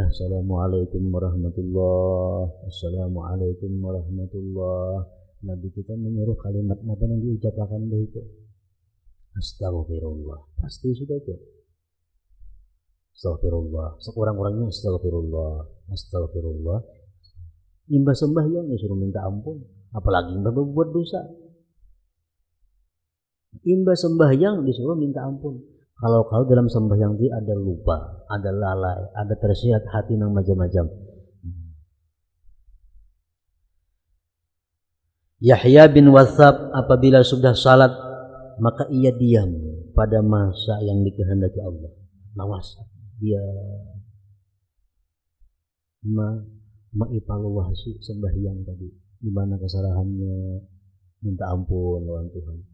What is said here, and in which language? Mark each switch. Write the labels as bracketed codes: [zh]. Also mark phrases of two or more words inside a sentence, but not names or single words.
[ar] السلام عليكم ورحمة الله. السلام عليكم ورحمة الله. [id] Nabi kita menyuruh kalimat apa yang diucapkan itu? Astagfirullah. Pasti sudah itu. Astagfirullah. Sekurang-kurangnya astagfirullah. Astagfirullah. [bjn] Imbah sembahyang disuruh minta ampun. Apalagi imbah berbuat dosa. Imbah sembahyang disuruh minta ampun. [id] Kalau dalam sembahyang dia ada lupa, ada lalai, ada tersirat hati yang macam-macam. Yahya bin Wathab apabila sudah salat maka ia diam pada masa yang dikehendaki Allah. [bjn] Lawas dia mengevaluasi sembahyang tadi, di mana kesalahannya, minta ampun lawan Tuhan.